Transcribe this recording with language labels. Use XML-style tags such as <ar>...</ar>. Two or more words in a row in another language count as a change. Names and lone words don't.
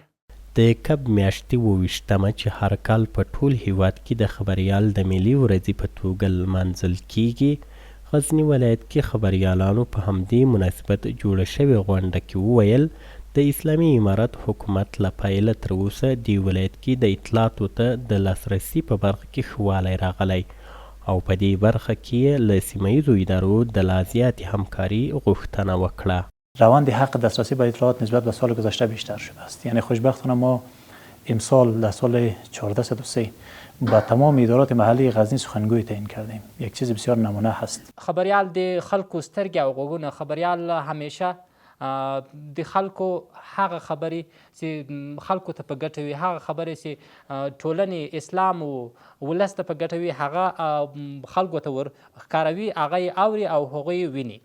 <ps>د کب میاشتې 28مه چې هر کال په ټول هیواد کې د خبریال د ملي ورځې په توګه لمانځل کیږي، غزني ولایت کې خبریالانو په همدې مناسبت جوړه شوې غونډه کې وویل د اسلامي امارت حکومت له پیله تر اوسه دې ولایت کې د اطلاعاتو ته د لاسرسي په برخه کې ښه والی راغلی او په دې برخه کې له سیمه ییزو ادارو د لا زیاتې همکاري غوښتنه وکړه.</ps> <fa>روند حق دسترسی به اطلاعات نسبت به سال گذشته بیشتر شده است. یعنی خوشبختانه ما امسال در سال 1403 با تمام ادارات محلی غزنی سخنگوی تعیین کردیم. یک چیز بسیار نمونه هست.</fa> <ps>خبریال د خلکو سترګې او غوږونه. خبریال همیشه د خلکو هغه خبرې چې خلکو ته په ګټه وي، هغه خبرې چې ټولنې اسلام او ولس ته په ګټه وي، هغه خلکو ته ور ښکاروي، هغه یې اوري او هغوی یې ویني.</ps>